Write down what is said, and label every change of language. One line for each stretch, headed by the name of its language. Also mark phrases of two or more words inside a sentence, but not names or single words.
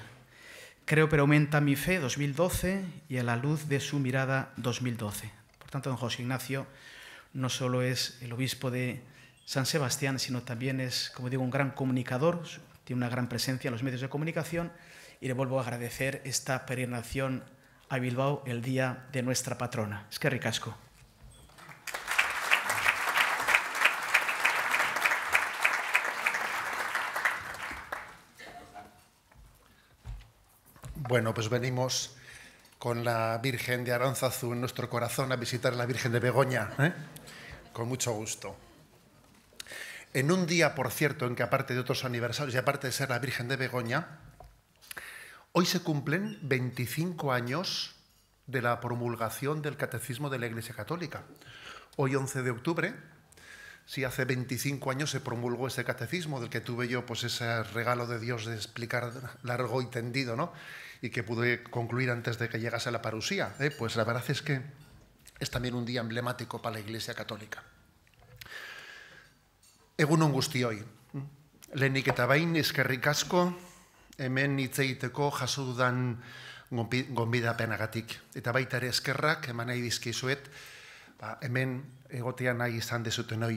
Spanish: Creo pero aumenta mi fe, 2012, y a la luz de su mirada, 2012. Por tanto, don José Ignacio no solo es el obispo de San Sebastián, sino también es, como digo, un gran comunicador, tiene una gran presencia en los medios de comunicación y le vuelvo a agradecer esta peregrinación a Bilbao el día de nuestra patrona.
Basque: Eskerrik asko.
Spanish: Bueno, pues venimos con la Virgen de Aránzazu en nuestro corazón a visitar a la Virgen de Begoña, con mucho gusto. En un día, por cierto, en que aparte de otros aniversarios y aparte de ser la Virgen de Begoña, hoy se cumplen 25 años de la promulgación del Catecismo de la Iglesia Católica. Hoy, 11 de octubre, sí, hace 25 años se promulgó ese catecismo del que tuve yo pues ese regalo de Dios de explicar largo y tendido, ¿no? Y que pude concluir antes de que llegase la parusía. Pues la verdad es que es también un día emblemático para la Iglesia Católica.
Basque: Egunon guztioi. Lehenik eta behin eskerrik asko hemen hitz egiteko jaso dudan gonbidapenagatik. Eta baita ere eskerrak eman nahi dizkizuet hemen egotea nahi izan dezutenoi.